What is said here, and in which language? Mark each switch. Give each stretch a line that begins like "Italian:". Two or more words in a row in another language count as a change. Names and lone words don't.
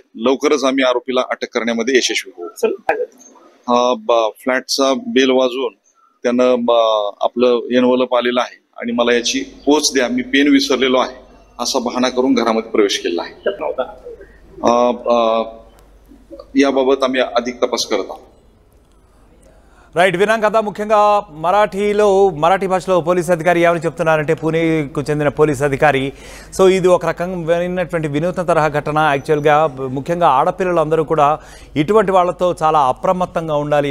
Marathi: लवकरच आम्ही आरोपीला अटक करण्यामध्ये यशस्वी होऊ. फ्लॅटचा बेल वाजवून त्यानं आपलं एनव्हलप आलेलं आहे आणि मला याची पोच द्या, मी पेन विसरलेलो आहे असा बहाणा करून घरामध्ये प्रवेश केला आहे. याबाबत आम्ही अधिक तपास करत आहोत.
Telugu: రైట్. విన్నాం కదా. ముఖ్యంగా మరాఠీ భాషలో పోలీస్ అధికారి ఏమని చెప్తున్నారంటే, పూణేకు చెందిన పోలీస్ అధికారి. సో ఇది ఒక రకమైనటువంటి వినూత్న తరహా ఘటన. యాక్చువల్గా ముఖ్యంగా ఆడపిల్లలందరూ కూడా ఇటువంటి వాళ్ళతో చాలా అప్రమత్తంగా ఉండాలి.